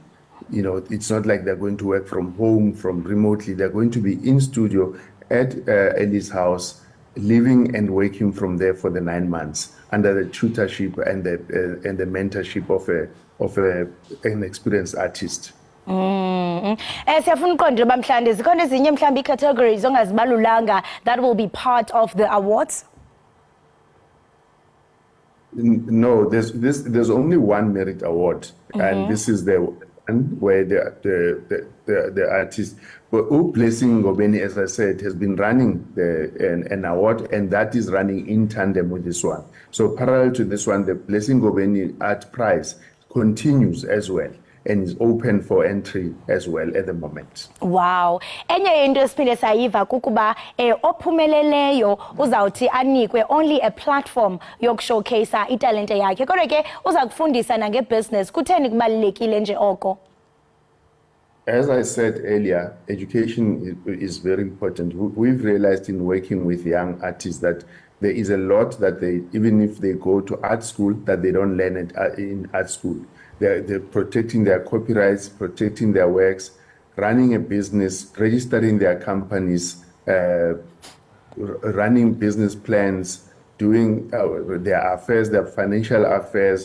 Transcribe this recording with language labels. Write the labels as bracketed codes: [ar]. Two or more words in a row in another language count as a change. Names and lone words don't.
[en] You know, it's not like they're going to work from home, from remotely. They're going to be in studio at Ellie's house, living and working from there for the 9 months under the tutorship and the mentorship of an experienced artist. [xh] Siyafuna uqonda uba mhlawumbe zikhona ezinye mhlawumbe ii-categories ongazibalulanga [en] that will be part of the awards? No, there's only one merit award, and this is the one where the artist, Blessing Ngobeni, as I said, has been running an award, and that is running in tandem with this one. So parallel to this one, the Blessing Ngobeni Art Prize continues as well, and is open for entry as well at the moment. [xh] Wow. Enye into esiphinde sayiva kukuba ophumeleleyo uzawuthi anikwe [en] only a platform [xh] yokushowcase italente yakhe. Kodwa ke uza kufundisa nangebusiness. Kutheni kubalulekile nje oko? [en] As I said earlier, education is very important. We've realized in working with young artists that there is a lot that they, even if they go to art school, that they don't learn it in art school. They're protecting their copyrights, protecting their works, running a business, registering their companies, running business plans, doing their affairs, their financial affairs.